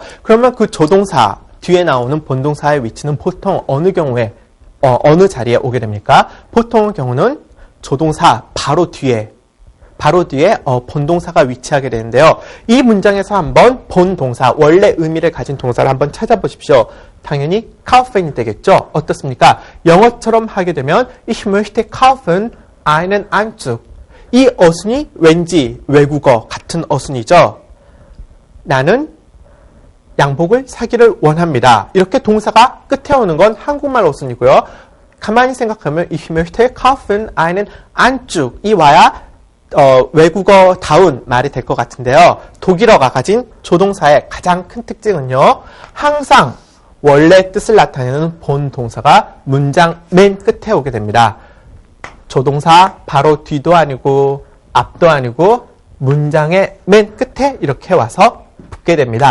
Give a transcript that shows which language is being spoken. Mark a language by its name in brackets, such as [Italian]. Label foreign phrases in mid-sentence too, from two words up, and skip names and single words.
[Korean] 그러면 그 조동사 뒤에 나오는 본동사의 위치는 보통 어느 경우에 어느 자리에 오게 됩니까? 보통의 경우는 조동사 바로 뒤에 본동사가 위치하게 되는데요. 이 문장에서 한번 본동사, 원래 의미를 가진 동사를 한번 찾아보십시오. 당연히 kaufen이 되겠죠. 어떻습니까? 영어처럼 하게 되면 [German] Ich möchte kaufen einen Anzug. [Korean] 이 어순이 왠지 외국어 같은 어순이죠. 나는 양복을 사기를 원합니다. 이렇게 동사가 끝에 오는 건 한국말 어순이고요. 가만히 생각하면 [German] Ich möchte kaufen einen Anzug. [Korean] 이 와야 외국어다운 말이 될 것 같은데요. 독일어가 가진 조동사의 가장 큰 특징은요. 항상 원래 뜻을 나타내는 본 동사가 문장 맨 끝에 오게 됩니다. 조동사 바로 뒤도 아니고 앞도 아니고 문장의 맨 끝에 이렇게 와서 붙게 됩니다.